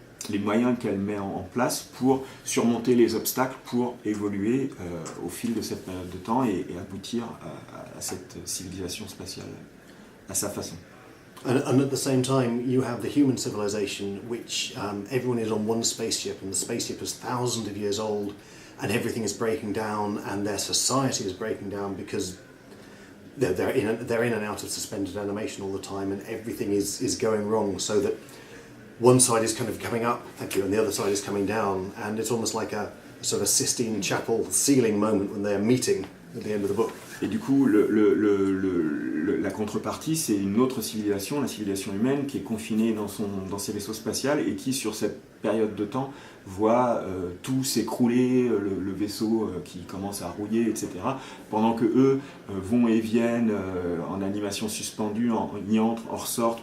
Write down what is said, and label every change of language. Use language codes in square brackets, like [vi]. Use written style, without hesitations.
[fr] les moyens qu'elle met en place pour surmonter les obstacles, pour évoluer au fil de cette période de temps et aboutir à cette civilisation spatiale à sa façon. [en] And at the same time, you have the human civilization, which everyone is on one spaceship, and the spaceship is thousands of years old, and everything is breaking down, and their society is breaking down because they're in and out of suspended animation all the time, and everything is going wrong, so that one side is kind of coming up, thank you, and the other side is coming down, and it's almost like a sort of Sistine Chapel ceiling moment when they're meeting at the end of the book. [fr] Et du coup, la contrepartie, c'est une autre civilisation, la civilisation humaine, qui est confinée dans ses vaisseaux spatiaux et qui, sur cette période de temps, voit tout s'écrouler, le vaisseau qui commence à rouiller, etc. Pendant que eux vont et viennent en animation suspendue, y entrent, en ressortent.